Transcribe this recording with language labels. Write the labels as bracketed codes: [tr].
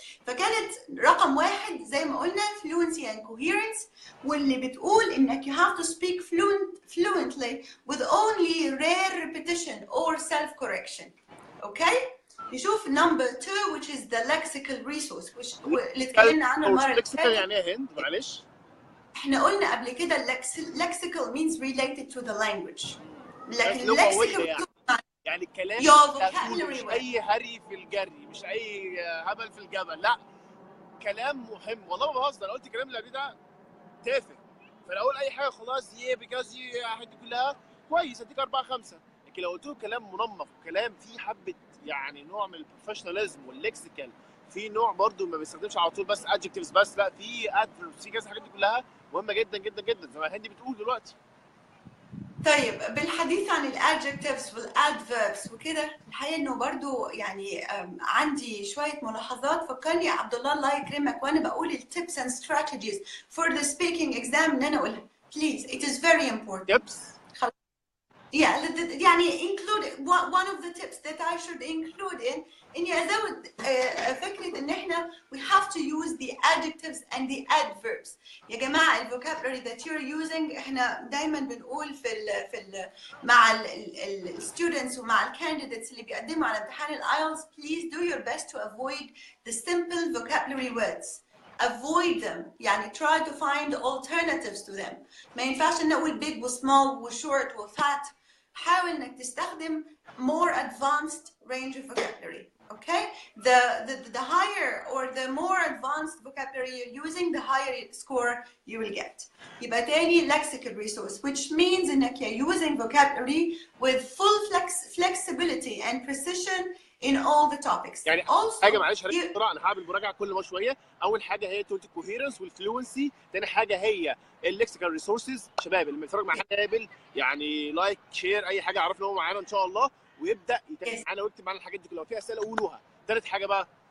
[ar] فكانت رقم 1 زي ما قلنا [en] fluency and coherence، [ar] واللي بتقول انك [en] you have to speak fluently with only rare repetition or self correction. [ar] اوكي؟ نشوف number 2 [en] which is the lexical resource [ar] اللي اتكلمنا عنها المره اللي فاتت. يعني ايه هند؟ معلش. احنا قلنا قبل كده [en] lexical means related to the language. [ar] لكن lexical يعني الكلام مش اي هري في الجري، مش اي هبل في الجبل، لا كلام مهم. والله ما بهزر، انا قلت الكلام اللي قبل ده تافه، فانا اقول اي حاجه خلاص بيكاز الحاجات دي كلها كويس اديك 4 5. لكن لو قلت له كلام منمق وكلام فيه حبه يعني نوع من البروفيشناليزم واللكسيكال، في نوع برضو ما بيستخدمش على طول بس ادجكتيفز بس، لا في ادفيربس، في كذا، الحاجات دي كلها مهمه جدا جدا جدا زي ما هندي بتقول دلوقتي. طيب بالحديث عن الادجكتيفز والادفيربس وكده، الحقيقه انه برضو يعني عندي شويه ملاحظات. فكرني يا عبد الله الله يكرمك وانا بقول [en] التيبس and strategies for the speaking exam [ar] ان انا اقولها بليز. [en] It is very important. Tips [ar] يعني [en] include one of the tips that I should include [ar] إني أزود فكرة إن إحنا [en] we have to use the adjectives and the adverbs. يا جماعة ال vocabulary that you're using [ar] إحنا دايما بنقول مع ال [en] students [ar] ومع ال [en] candidates [ar] اللي بيقدموا على امتحان ال [en] IELTS, please do your best to avoid the simple vocabulary words. Avoid them. [ar] يعني [en] try to find alternatives to them. [ar] ما ينفعش نقول big و small و short و fat. حاول انك تستخدم [en] more advanced range of vocabulary. Okay? The higher or the more advanced vocabulary you're using, the higher score you will get. [ar] يبقى تاني [en] lexical resource, which means [ar] انك [en] you're using vocabulary with full flexibility and precision in all the topics. [ar] يعني حاجه معلش بسرعه، انا هعمل مراجعه كل ما شويه. اول حاجه هي توتال كوهيرنس والفلوينسي، ثاني حاجه هي اللكسيكال ريسورسز. شباب اللي بيتفرج معانا قابل يعني لايك شير اي حاجه، عرفنا هو معانا ان شاء الله ويبدا يتابع معانا ويكتب معانا الحاجات دي. لو في اسئله قولوها. ثالث حاجه بقى،